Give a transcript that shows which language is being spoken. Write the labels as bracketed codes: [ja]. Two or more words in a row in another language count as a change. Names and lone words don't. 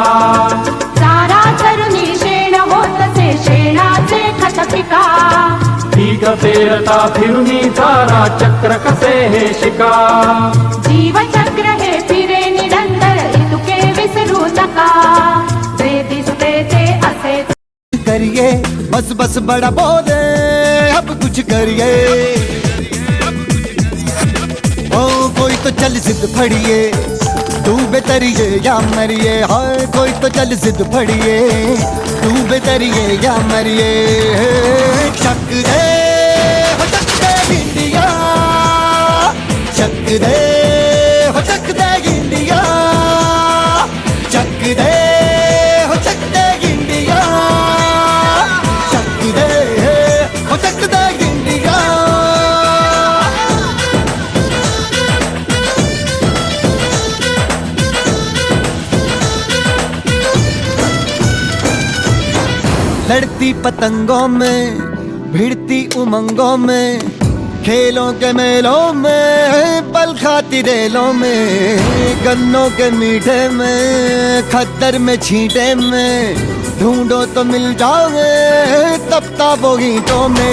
[mr] चारा चरुणी शेण होतसे शेणाचे खत पिका. पीक पेरता फिरुनी चारा चक्र कसे हे शिका. जीवचक्र हे फिरे निरंतर इतुके विसरू नका. जे दिसते ते असेच [hi] करिए बस बस बड़ा बोले अब कुछ करिए. ओ कोई तो चल जिद फड़िए, तू बेतरिए या मरिए. हाय कोई तो चल जिद फड़िए, तू बेतरिए या मरिए. चक दे हो चक दे इंडिया, चक दे हो चक दे इंडिया, चक दे हो चक दे इंडिया, चक दे हो चक दे इंडिया. लड़ती पतंगों में भिड़ती उमंगों में, खेलों के मेलों में पल खाती रेलों में, गन्नों के मीठे में खद्दर में छींटे में, ढूंढो तो मिल जाओगे तपता वो ईंटों में.